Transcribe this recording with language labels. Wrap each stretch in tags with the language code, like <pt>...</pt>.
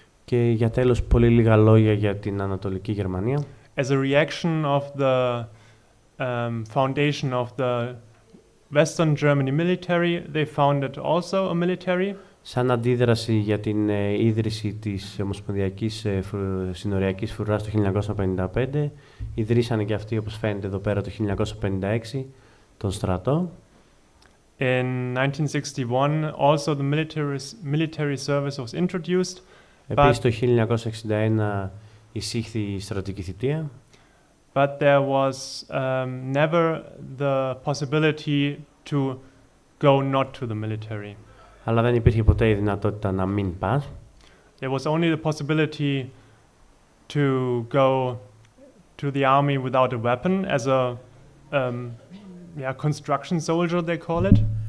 <el>Και για τέλος, πολύ λίγα λόγια για την Ανατολική Γερμανία.</el> <en>As a reaction of the foundation of the Western Germany military, they founded also a military.</en> <el>Σαν αντίδραση για την ίδρυση της Ομοσπονδιακής Συνοριακής Φρουράς το 1955, ιδρύσανε και αυτοί, όπως φαίνεται εδώ πέρα, το 1956, τον στρατό.</el> <en>In 1961, also the military service was introduced.</en> <el>Επίσης, το 1961 εισήχθη η στρατιωτική θητεία.</el> <en>But there was never the possibility to go not to the military.</en> <el>Αλλά δεν υπήρχε ποτέ η δυνατότητα να μην πας.</el> <en>There was only the possibility to go to the army without a weapon as a construction soldier, they call it.</en>